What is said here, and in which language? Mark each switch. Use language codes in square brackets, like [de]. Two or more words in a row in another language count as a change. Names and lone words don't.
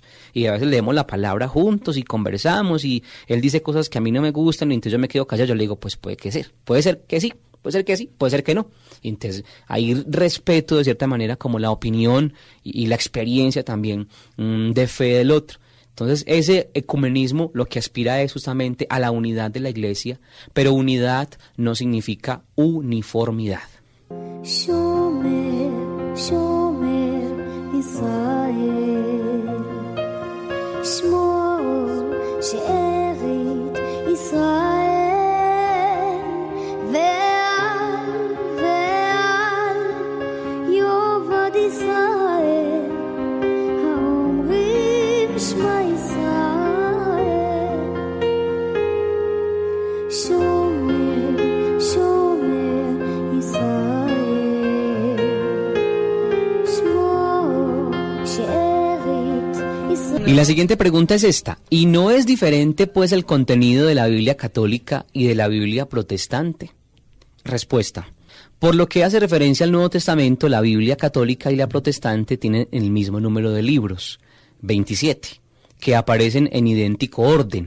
[es] Y a veces leemos la palabra juntos y conversamos y Él dice cosas que a mí no me gustan y entonces yo me quedo callado, yo le digo, pues puede ser que sí, puede ser que sí, puede ser que no. Y entonces ahí respeto de cierta manera como la opinión y la experiencia también de fe del otro. Entonces, ese ecumenismo lo que aspira es justamente a la unidad de la Iglesia, pero unidad no significa uniformidad. [he] שומר, שומר ישראל, שמור שארית ישראל, ואל, ואל, יאבד ישראל, האומרים שמע ישראל, שומר, שומר ישראל. [es] Y la siguiente pregunta es esta: ¿y no es diferente pues el contenido de la Biblia católica y de la Biblia protestante? Respuesta: por lo que hace referencia al Nuevo Testamento, la Biblia católica y la protestante tienen el mismo número de libros, 27, que aparecen en idéntico orden.